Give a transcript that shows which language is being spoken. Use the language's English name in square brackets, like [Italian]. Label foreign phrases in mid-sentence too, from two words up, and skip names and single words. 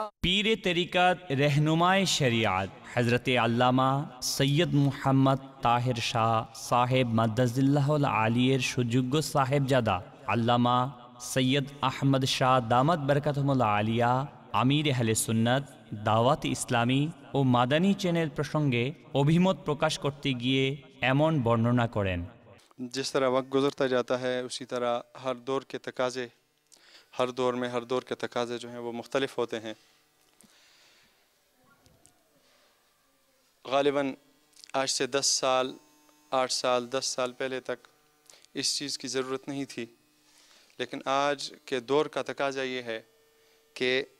[Urdu] پیرِ طریقت رہنمائے شریعت حضرتِ علامہ سید محمد طاہر شاہ صاحب مدظلہ العالی سویوگیہ صاحبزادہ علامہ سید احمد شاہ دامت برکاتہم العالیہ [Bangla] আমির আহলে সুন্নাত দাওয়াত ইসলামী ও মাদানী চ্যানেল প্রসঙ্গে অভিমত প্রকাশ করতে গিয়ে এমন বর্ণনা করেন। [Urdu] جس طرح وقت گزرتا جاتا ہے اسی طرح ہر دور کے تقاضے، ہر دور میں ہر دور کے تقاضے جو ہیں وہ مختلف ہوتے ہیں۔ غالباً آج سے 10 سال 8 سال 10 سال پہلے تک اس چیز کی ضرورت نہیں تھی، لیکن آج کے دور کا تقاضا یہ ہے کہ